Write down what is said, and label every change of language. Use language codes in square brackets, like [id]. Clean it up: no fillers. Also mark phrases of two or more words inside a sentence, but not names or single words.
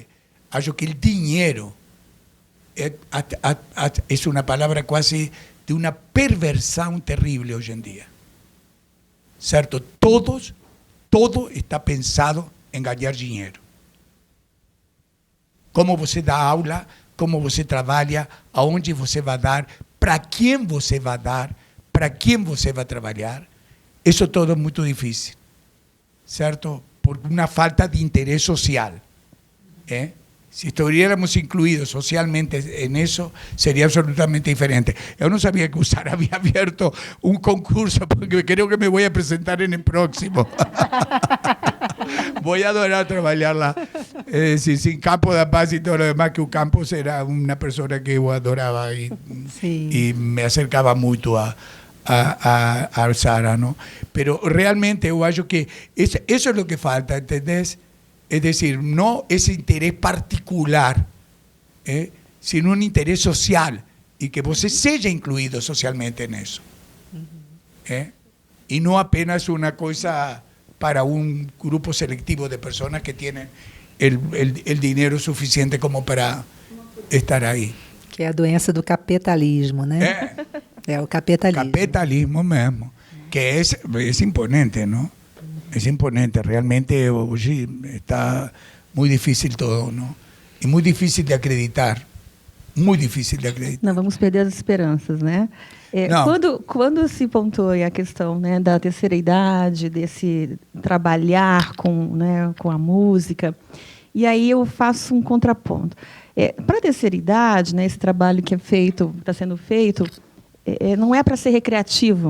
[pt] Acho que [es] el dinero es una palabra casi de una perversión terrible hoy en día. ¿Cierto? Todo está pensado en ganar dinero. [pt] Como você dá aula, como você trabalha, aonde você vai dar, para quem você vai dar, para quem você vai trabalhar. Isso todo é muito difícil, certo? Por uma falta de interesse social. [es] Si estuviéramos incluidos socialmente en eso, sería absolutamente diferente. Yo no sabía que USARA había abierto un concurso, porque creo que me voy a presentar en el próximo. Voy a adorar trabajarla. Es decir, sin Campo da Paz y todo lo demás, que Campos era una persona que yo adoraba y me acercaba mucho a USARA, ¿no? Pero realmente yo acho que eso es lo que falta, ¿entendés? Es decir, no ese interés particular, sino un interés social, y que [pt] você seja [es] incluido socialmente en eso. Y no apenas una cosa para un grupo selectivo de personas que tienen el dinero suficiente como para estar ahí. [pt] Que é a doença do capitalismo, né? É o capitalismo. Capitalismo mesmo, [es] que es imponente, ¿no? Es imponente, realmente hoy está muy difícil todo, ¿no? Y muy difícil de acreditar. Muy difícil de acreditar. [pt] Não vamos perder as esperanças, né? Quando se pontuou a questão, né, da terceira idade, desse trabalhar com a música, e aí eu faço um contraponto. Para a terceira idade, né, esse trabalho que está sendo feito, não é para ser recreativo, né?